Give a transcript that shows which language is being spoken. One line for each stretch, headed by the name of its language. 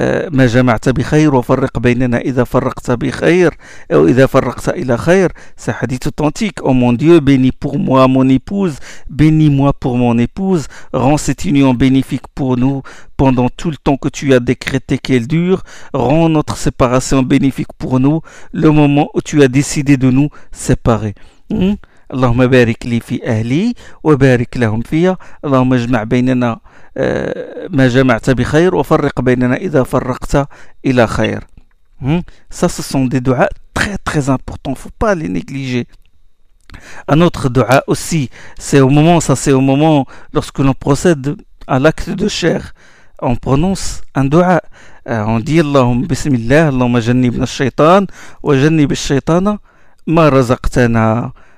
Arabic: ما جمعت بخير وفرق بيننا إذا فرقت بخير أو إذا فرقت إلى خير.
French: C'est un hadith authentique. Oh mon Dieu, bénis pour moi mon épouse, bénis-moi pour mon épouse, rends cette union bénéfique pour nous pendant tout le temps que tu as décrété qu'elle dure, rends notre séparation bénéfique pour nous le moment où tu as décidé de nous séparer.
Arabic: اللهم بارك لي في أهلي وبارك لهم فيا اللهم اجمع بيننا ما جمعت بخير وفرق بيننا إذا فرقت إلى خير.
French: Ça, ce sont des دعاء très très importants, faut pas les négliger. Un autre دعاء aussi, c'est au moment lorsque l'on procède à l'acte de chair, on prononce un دعاء, on dit
Arabic: اللهم بسم الله اللهم جنبنا الشيطان وجنب الشيطان ما رزقتنا.